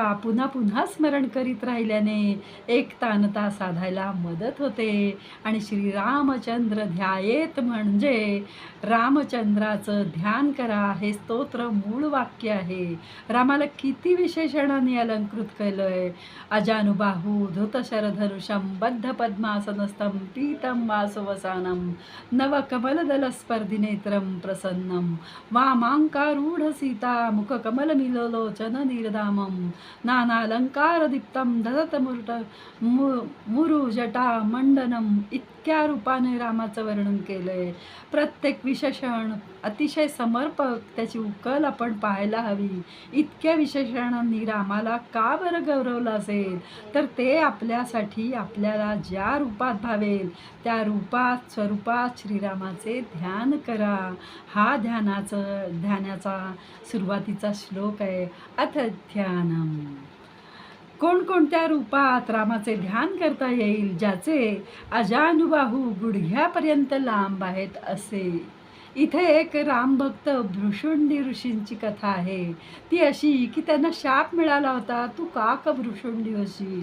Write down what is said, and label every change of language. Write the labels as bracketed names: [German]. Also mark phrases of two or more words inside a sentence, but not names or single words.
[Marathi] पुन्हा पुन्हा स्मरण करीत राहिल्याने एकतानता साधायला मदत होते. आणि श्रीरामचंद्र ध्यायेत म्हणजे रामचंद्राचं ध्यान करा हे स्तोत्र मूळ वाक्य आहे. रामाला किती विशेषणांनी अलंकृत केलं आहे. [Sanskrit] अजानुबाहू धृतशरधनुषं बद्ध पद्मासनस्थं पीतं वासवसानं नवकमलदलस्पर्धिनेत्रं प्रसन्नं वामाङ्कारूढ सीता मुखकमलमिलोलोचन निर्धामं नानालंकारदीप्तं मुरुजटा मंडनम. [Marathi] इतक्या रूपाने रामाचं वर्णन केलंय. प्रत्येक विशेषण अतिशय समर्पक, त्याची उकल आपण पाहायला हवी. इतक्या विशेषणांनी रामाला का बरं गौरवलं असेल तर ते आपल्यासाठी आपल्याला ज्या रूपात भावेल त्या रूपात स्वरूपात श्रीरामाचे ध्यान करा. हा ध्यानाचा सुरुवातीचा श्लोक आहे. [Sanskrit] अथ ध्यानम. [Marathi] कोणकोणत्या रूपात रामाचे ध्यान करता येईल ज्याचे अजानुबाहू गुडघ्यापर्यंत लांब आहेत असे. इथे एक रामभक्त भृशुंडी ऋषींची कथा आहे. ती अशी की त्यांना शाप मिळाला होता, तू का भृशुंडी होशील.